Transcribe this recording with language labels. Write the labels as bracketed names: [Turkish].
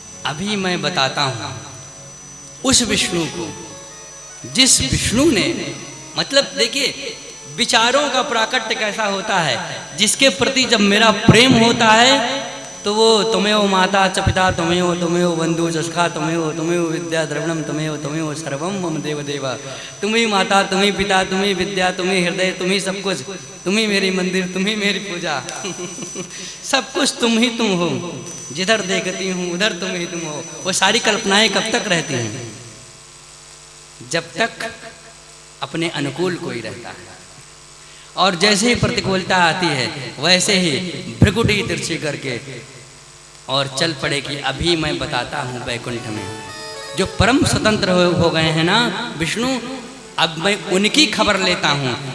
[Hindi] अभी मैं बताता हूं उस विष्णु को, जिस विष्णु ने, मतलब देखिए विचारों का प्राकट्य कैसा होता है, जिसके प्रति जब मेरा प्रेम होता है तो वो [Sanskrit] तुमेव माता च पिता तुमेव बंधु च सखा तुमेव विद्या द्रविणम तुमेव सर्वम मम देव देवा। [Hindi] तुम्ही माता, तुम्ही पिता, तुम्ही विद्या, तुम्ही हृदय, तुम्ही सब कुछ, तुम्ही मेरी मंदिर, तुम्ही मेरी पूजा सब कुछ तुम ही तुम हो। जिधर देखती हूँ उधर तुम ही तुम हो। वो सारी कल्पनाएं कब तक रहती हैं? जब तक अपने अनुकूल कोई रहता है। और जैसे ही प्रतिकूलता आती है वैसे ही भ्रिकुटी तिरछी करके और चल पड़े कि अभी मैं बताता हूँ वैकुंठ में जो परम स्वतंत्र हो गए हैं ना विष्णु, अब मैं उनकी खबर लेता हूँ।